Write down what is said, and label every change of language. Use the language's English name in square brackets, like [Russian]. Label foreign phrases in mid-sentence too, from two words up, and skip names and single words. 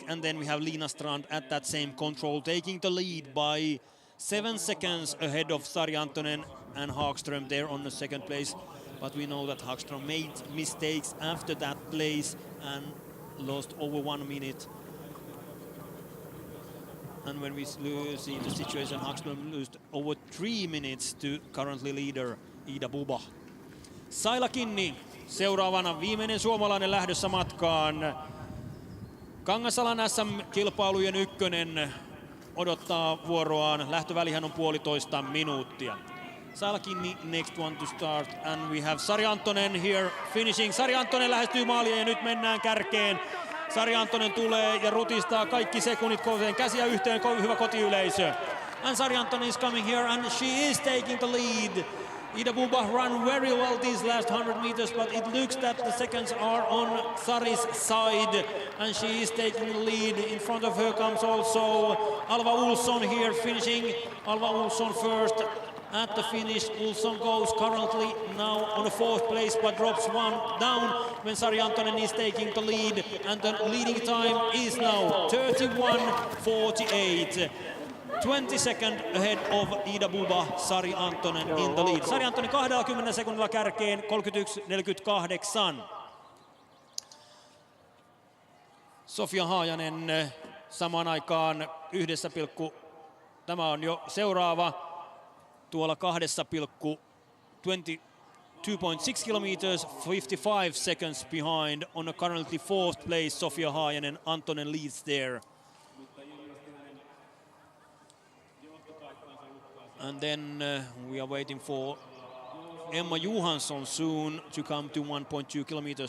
[English] And then we have Lina Strand at that same control taking the lead by 7 seconds ahead of Sari Antonen and Hagström there on the second place. But we know that Hagström made mistakes after that place and lost over 1 minute. And when we see the situation, Hagström lost over 3 minutes to currently leader Ida Buba. [Finnish] Saila Kinni seuraavana, viimeinen suomalainen lähdössä matkaan. Kangasalan SM-kilpailujen ykkönen odottaa vuoroaan. Lähtövälihän on 1,5 minuuttia. [English] Saila Kinni next one to start, and we have Sari Antonen here finishing. [Finnish] Sari Antonen lähestyy maalia ja nyt mennään kärkeen. Sari Antonen tulee ja rutistaa kaikki sekunnit koveen. Käsiä yhteen, hyvä kotiyleisö. [English] And Sari Antonen is coming here and she is taking the lead. Ida Buba ran very well these last 100 meters, but it looks that the seconds are on Sari's side and she is taking the lead. In front of her comes also Alva Olsson here finishing. Alva Olsson first. At the finish, Olsson goes currently now on the 4th place, but drops 1 down when Sari Antonen is taking the lead, and the leading time is now 31.48. 20 seconds ahead of Ida Buba, Sari Antonen in the lead. [Finnish] Sari Antonen 20 sekunnilla kärkeen, 31.48. Sofia Haajanen samaan aikaan tämä on jo seuraava. [English] Tuolla 2.6 kilometers, 55 seconds behind on a currently 4th place. Sofia Haajanen, Antonen leads there. And then we are waiting for Emma Johansson soon to come to 1.2 kilometers.